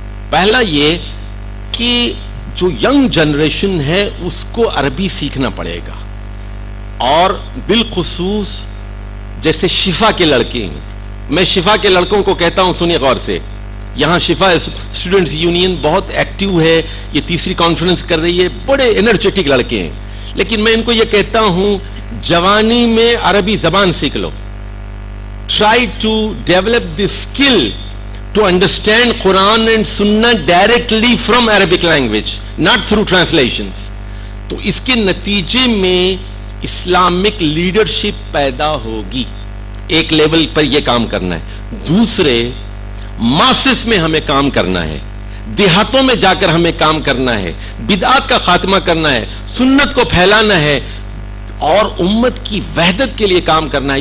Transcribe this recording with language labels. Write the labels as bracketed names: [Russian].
[Urdu] پہلا یہ کہ جو ینگ جنریشن ہے اس کو عربی سیکھنا پڑے گا, اور بالخصوص جیسے شفا کے لڑکے ہیں, میں شفا کے لڑکوں کو کہتا ہوں, سنیے غور سے, یہاں شفا اسٹوڈنٹس یونین بہت ایکٹیو ہے, یہ تیسری کانفرنس کر رہی ہے, بڑے انرجیٹک لڑکے ہیں, لیکن میں ان کو یہ کہتا ہوں جوانی میں عربی زبان سیکھ لو. [English] Try to develop the skill to understand Quran and Sunnah directly from Arabic language, not through translations. [Urdu] تو اس کے نتیجے میں اسلامک لیڈرشپ پیدا ہوگی. ایک لیول پر یہ کام کرنا ہے. دوسرے, ماسس میں ہمیں کام کرنا ہے, دیہاتوں میں جا کر ہمیں کام کرنا ہے, بدعات کا خاتمہ کرنا ہے, سنت کو پھیلانا ہے, اور امت کی وحدت کے لیے کام کرنا ہے.